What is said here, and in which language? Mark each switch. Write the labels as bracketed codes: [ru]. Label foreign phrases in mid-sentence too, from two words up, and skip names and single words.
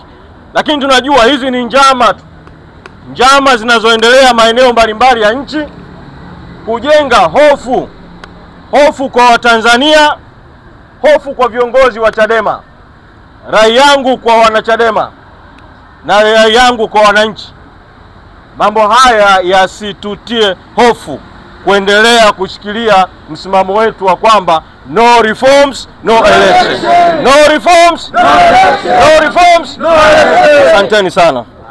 [sw] Lakini tunajua hizi ni njama zinazoendelea maeneo mbalimbali ya nchi kujenga hofu kwa Watanzania, hofu kwa viongozi wa Chadema. Rai yangu kwa wanachadema na rai yangu kwa wananchi, mambo haya yasitutie hofu kuendelea kushikilia msimamo wetu wa kwamba [en] no reforms, no election. No reforms, no election. No reforms, no election. [sw] Asanteni sana.